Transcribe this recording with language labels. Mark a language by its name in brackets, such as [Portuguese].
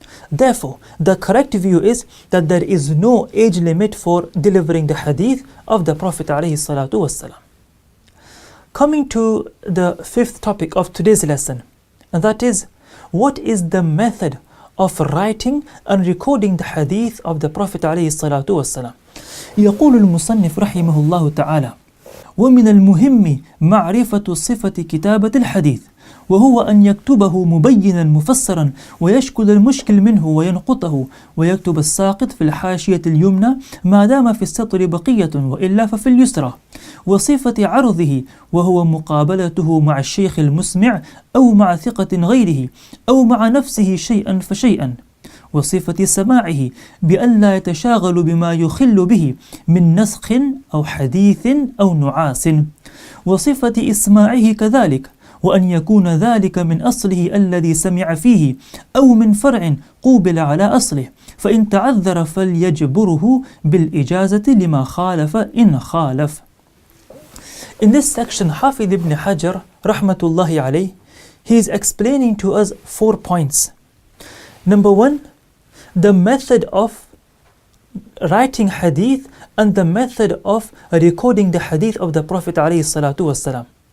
[English] Therefore, the correct view is that there is no age limit for delivering the hadith of the Prophet ﷺ. Coming to the fifth topic of today's lesson, and that is, what is the method of writing and recording the hadith of the Prophet ﷺ? [Arabic] يقول المصنف رحمه الله تعالى: ومن المهم معرفة صفة كتابة الحديث، وهو أن يكتبه مبينا مفسرا ويشكل المشكل منه وينقطه ويكتب الساقط في الحاشية اليمنى ما دام في السطر بقية وإلا ففي اليسرى، وصفة عرضه وهو مقابلته مع الشيخ المسمع أو مع ثقة غيره أو مع نفسه شيئا فشيئا، وصفة سماعه بأن لا يتشاغل بما يخل به من نسخ أو حديث أو نعاس، وصفة إسماعه كذلك، وأن يكون ذلك من أصله الذي سمع فيه أو من فرع قوبل على أصله فإن تعذر فليجبره بالإجازة لما خالف إن خالف. [English] In this section, Hafidh ibn Hajar rahmatullahi alayh, he is explaining to us 4 points. Number 1, the method of writing hadith and the method of recording the hadith of the Prophet alayhi salatu wasalam.